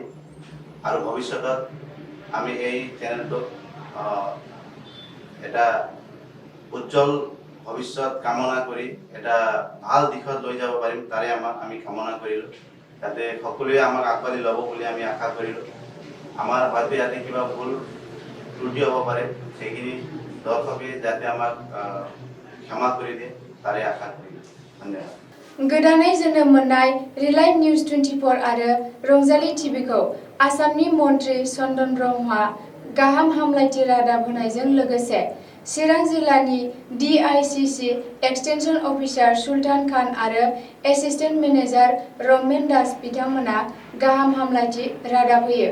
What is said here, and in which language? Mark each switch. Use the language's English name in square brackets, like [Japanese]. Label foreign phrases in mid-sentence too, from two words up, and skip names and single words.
[Assamese] আৰু ভৱিষ্যতত আমি এই চেনেলটোক এটা উজ্জ্বল ভৱিষ্যত কামনা কৰি এটা ভাল দিশত লৈ যাব পাৰিম, তাৰে আমি কামনা কৰিলোঁ। যাতে সকলোৱে আমাক আঁকোৱালি ল'ব বুলি আমি আশা কৰিলোঁ। আমাৰ হয়তো ইয়াতে কিবা ভুল ত্ৰুটি হ'ব পাৰে, সেইখিনি দৰ্শকে যাতে আমাক ক্ষমা কৰি দিয়ে, তাৰে আশা কৰিলোঁ। ধন্যবাদ। [Bodo] गोदानै जोनोम मोननाय रिलाइभ निउज 24 आरो रंजाली टिभिखौ आसामनि मन्त्रि चन्दन ब्रह्मआ गाहाम हामलायथि रादाब होनायजों लोगोसे चिरां जिल्लानि DICC [English] extension officer [Bodo] सुल्तान खान आरो [English] assistant manager [Bodo] रमेन दास बिथांमोना गाहाम हामलायथि रादाब होयो।